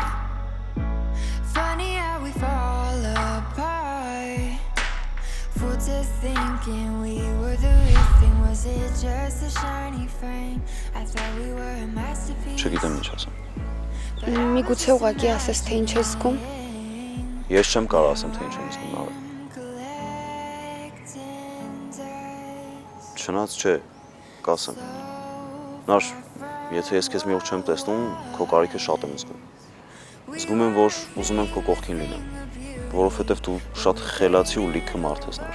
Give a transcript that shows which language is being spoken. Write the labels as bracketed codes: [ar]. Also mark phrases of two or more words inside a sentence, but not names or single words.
[en] Funny how we fall apart. Fool to thinking we were the real thing. Was it just a shiny frame? I thought we were a masterpiece. [hy] Չգիտեմ ինչ ասեմ։ Միգուցե ուղղակի ասես թե ինչ ես զգում։ Ես չեմ կարող ասեմ թե ինչ եմ զգում նավը։ Չնայած չէ, կասեմ։ Նար, եթե ես քեզ մի օր չեմ տեսնում, քո կարիքը շատ եմ զգում։ Զգում եմ, որ ուզում եմ քո կողքին լինեմ, որովհետև դու շատ խելացի ու լիքը մարդ ես նար։